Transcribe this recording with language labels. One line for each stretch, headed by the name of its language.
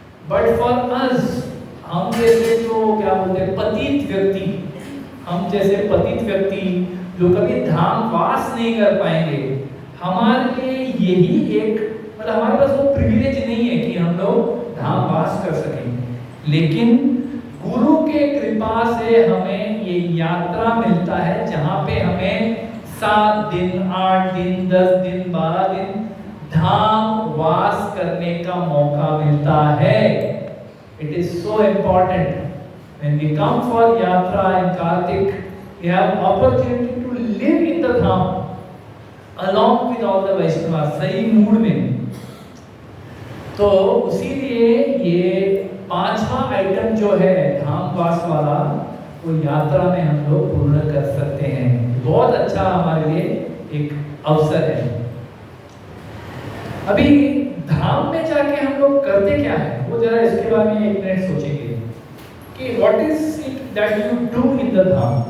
English: but for us,
Hindi: हम जैसे जो क्या बोलते हैं पतित व्यक्ति, हम जैसे पतित व्यक्ति जो कभी धाम वास नहीं कर पाएंगे, हमारे लिए यही एक, मतलब हमारे पास वो प्रिविलेज नहीं है कि हम लोग धाम वास कर सकें। लेकिन गुरु के कृपा से हमें ये यात्रा मिलता है जहाँ पे हमें 7 दिन, 8 दिन, 10 दिन, 12 दिन धाम वास करने का मौका मिलता है।
English: It is so important when we come for yatra in Kartik, we have opportunity to live in the dham along with all the Vaishnavas,
Hindi: सही मूड में। तो उसीलिए ये 5वां आइटम जो है धाम वास वाला, वो यात्रा में हम लोग पूर्ण कर सकते हैं। बहुत अच्छा हमारे लिए एक अवसर है। अभी धाम में जाके हम लोग करते क्या है, वो जरा इसके बारे में 1 मिनट सोचेंगे कि
English: What is it that you do in the dham.